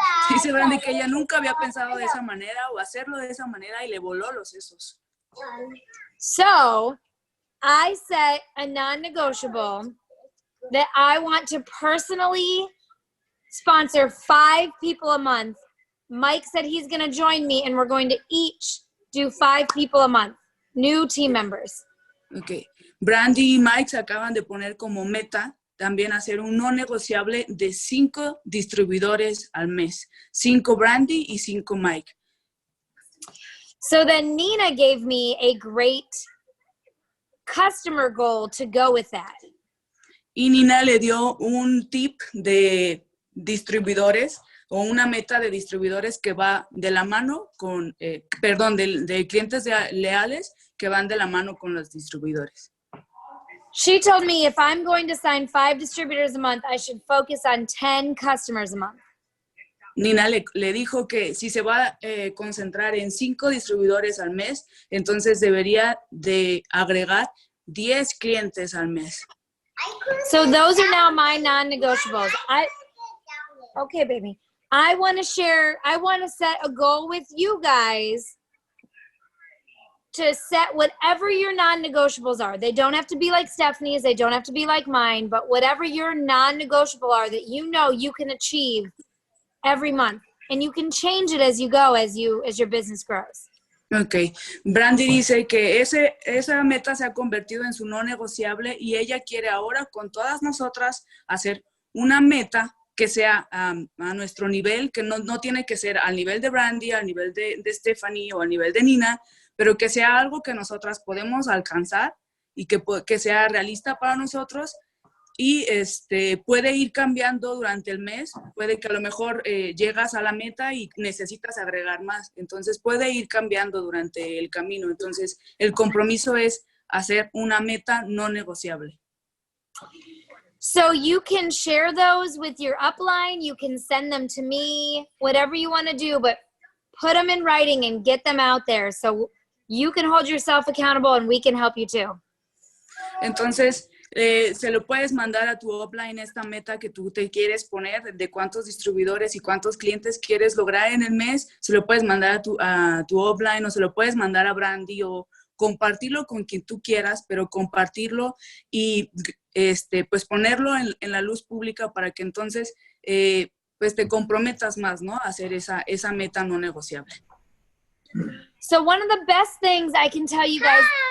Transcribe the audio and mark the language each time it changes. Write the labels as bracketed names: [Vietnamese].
[Spanish] Dice Brandy que ella nunca había pensado de esa manera o hacerlo de esa manera y le voló los sesos. [English] So I set a non-negotiable that I want to personally sponsor 5 people a month. Mike said he's going to join me and we're going to each do 5 people a month, new team members. Okay. [Spanish] Brandy y Mike se acaban de poner como meta también hacer un no negociable de 5 distribuidores al mes. 5 Brandy y 5 Mike. [English] So then Nina gave me a great customer goal to go with that. [Spanish] Y Nina le dio un tip de distribuidores o una meta de distribuidores que va de la mano con, de clientes leales que van de la mano con los distribuidores. [English] She told me if I'm going to sign 5 distributors a month, I should focus on 10 customers a month. [Spanish] Nina le dijo que si se va a concentrar en 5 distribuidores al mes, entonces debería de agregar 10 clientes al mes. [English] So those are now my non-negotiables. Okay, baby. I want to set a goal with you guys to set whatever your non-negotiables are. They don't have to be like Stephanie's, they don't have to be like mine, but whatever your non-negotiable are that you know you can achieve every month. And you can change it as you go, as your business grows. Ok. [Spanish] Brandy dice que esa meta se ha convertido en su no negociable y ella quiere ahora con todas nosotras hacer una meta que sea a nuestro nivel, que no tiene que ser al nivel de Brandy, al nivel de Stephanie o al nivel de Nina, pero que sea algo que nosotras podemos alcanzar y que sea realista para nosotros y puede ir cambiando durante el mes. Puede que a lo mejor llegas a la meta y necesitas agregar más. Entonces puede ir cambiando durante el camino. Entonces el compromiso es hacer una meta no negociable. [English] So you can share those with your upline. You can send them to me, whatever you want to do, but put them in writing and get them out there so you can hold yourself accountable and we can help you too. [Spanish] Entonces, se lo puedes mandar a tu upline esta meta que tú te quieres poner de cuántos distribuidores y cuántos clientes quieres lograr en el mes. Se lo puedes mandar a tu upline o se lo puedes mandar a Brandy o compartirlo con quien tú quieras, pero compartirlo y pues ponerlo en la luz pública para que entonces pues te comprometas más, ¿no? A hacer esa meta no negociable. [English] So one of the best things I can tell you guys